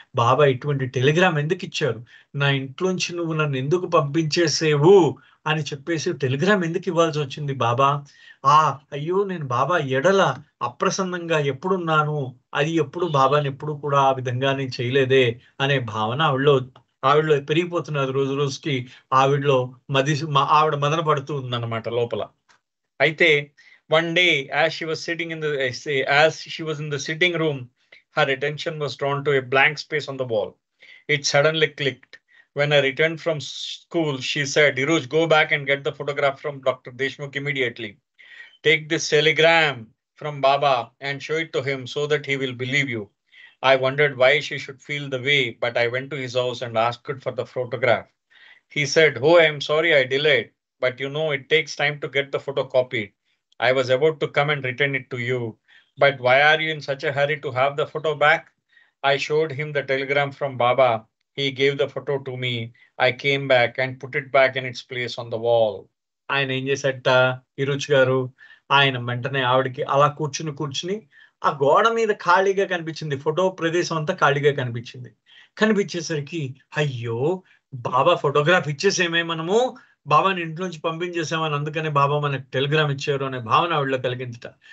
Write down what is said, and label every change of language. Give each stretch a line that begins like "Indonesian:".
Telugu: బాబా ఇటువంటి టెలిగ్రామ్ ఎందుకు ఇచ్చారు, నా ఇంట్లోంచి నువ్వు నన్ను ఎందుకు పంపించేసేవు అని చెప్పేసి టెలిగ్రామ్ ఎందుకు ఇవ్వాల్సి వచ్చింది బాబా, అయ్యో నేను బాబా ఎడల అప్రసన్నంగా ఎప్పుడున్నాను, అది ఎప్పుడు బాబాని ఎప్పుడు కూడా ఆ విధంగా నేను చేయలేదే అనే భావన ఆవిడలో పెరిగిపోతున్నది. రోజు రోజుకి ఆవిడ మదన పడుతూ ఉందన్నమాట లోపల. అయితే
English: one day as she was in the sitting room, her attention was drawn to a blank space on the wall. It suddenly clicked. When I returned from school, she said, Iruj, go back and get the photograph from Dr. Deshmukh immediately. Take this telegram from Baba and show it to him so that he will believe you. I wondered why she should feel the way, but I went to his house and asked for the photograph. He said, oh, I am sorry I delayed, but you know it takes time to get the photo copied. I was about to come and return it to you, but why are you in such a hurry to have the photo back? I showed him the telegram from Baba. He gave the photo to me. I came back and put it back in its place on the wall.
Telugu: ఆయన ఏం చేశాట, ఇరుచ్ గారు, ఆయన వెంటనే ఆవిడకి అలా కూర్చుని ఆ గోడ మీద ఖాళీగా కనిపించింది, ఫోటో ప్రదేశం అంతా ఖాళీగా కనిపించేసరికి, అయ్యో బాబా ఫోటోగ్రాఫ్ ఇచ్చేసేమే, మనము బాబాని ఇంట్లోంచి పంపించేసామని, అందుకనే బాబా మనకు టెలిగ్రామ్ ఇచ్చారు అనే భావన ఆవిడలో కలిగిందిట.